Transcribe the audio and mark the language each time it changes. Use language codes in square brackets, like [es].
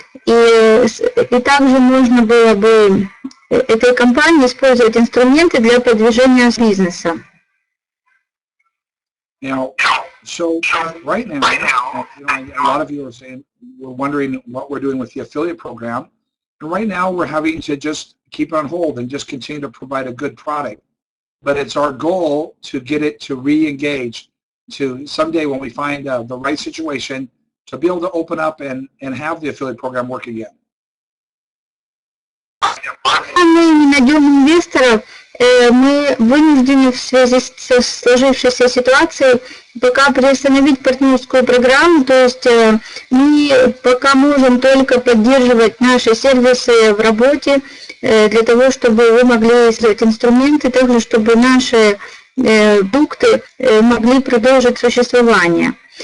[ru] И также можно было бы этой компании использовать инструменты для продвижения бизнеса. [en] Now, so right now, you know, a lot of you are saying, we're wondering what we're doing with the affiliate program. And right now, we're having to just keep on hold and just continue to provide a good product. But it's our goal to get it to re-engage, to someday when we find the right situation, to be able to open up and have the affiliate program work again. [ru] Мы не найдем инвесторов, мы вынуждены в связи с сложившейся ситуацией пока приостановить партнерскую программу, то есть мы пока можем только поддерживать наши сервисы в работе для того, чтобы вы могли использовать инструменты, также чтобы наши продукты могли продолжить существование.